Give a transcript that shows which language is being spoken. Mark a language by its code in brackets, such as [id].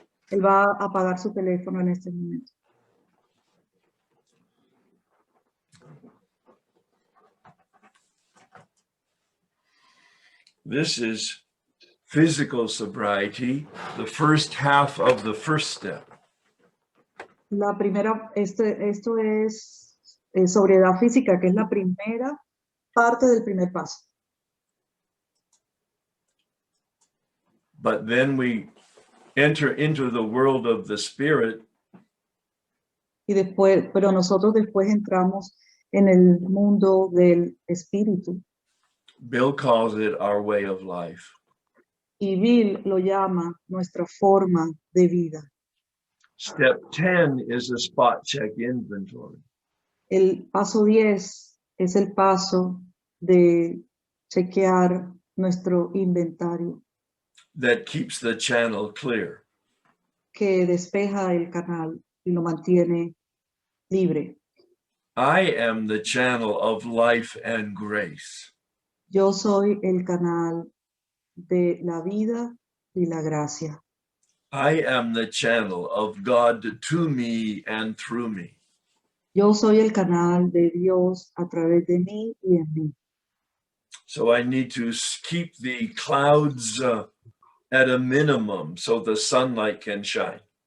[es] Él va a apagar su teléfono en este momento. [en] This is physical sobriety, the first half of the first step. [es] La primera, esto es sobriedad física, que es la primera parte del primer paso. [en] But then we enter into the world of the spirit. [es] Y después, pero nosotros después entramos en el mundo del espíritu. [en] Bill calls it our way of life. [es] Y Bill lo llama nuestra forma de vida. [en] Step 10 is a spot check inventory. [es] El paso 10 es el paso de chequear nuestro inventario, [en] that keeps the channel clear. [es] que despeja el canal y lo mantiene libre. [en] I am the channel of life and grace. [es] Yo soy el canal de la vida y la gracia. [en] I am the channel of God to me and through me. [es] Yo soy el canal de Dios a través de mí y en mí. [en] So I need to keep the clouds at a minimum so the sunlight can shine.